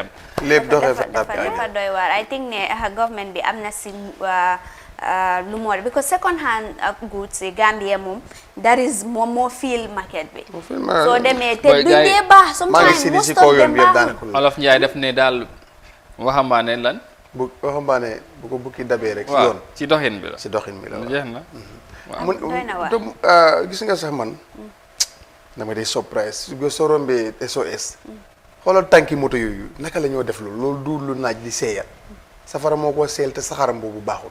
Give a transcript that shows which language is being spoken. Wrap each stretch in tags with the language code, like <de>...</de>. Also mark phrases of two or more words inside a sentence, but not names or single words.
<wo>lépp doxee dafa doy waar</wo> <en>I think</en> <wo>ne government bi am na si lu mu war because</wo> <en>second hand goods</en> <wo>yi Gambia moom</wo> <en>that is</en> <wo>moom moo feel market bi soo demee te du dee baax</wo> <en>sometimes most of them</en> <wo>baaxul Olof Njaay def ne daal waxambaane lan waxambaane bu ko bukki dabee rek ci doxin bi la jeex na gis nga sax man dama day surprise su soo rombee SOS xoolal tànki moto yooyu naka la ñoo def loolu du lu naaj di seeyal safara moo ko seel te saxaram boobu baaxul</wo>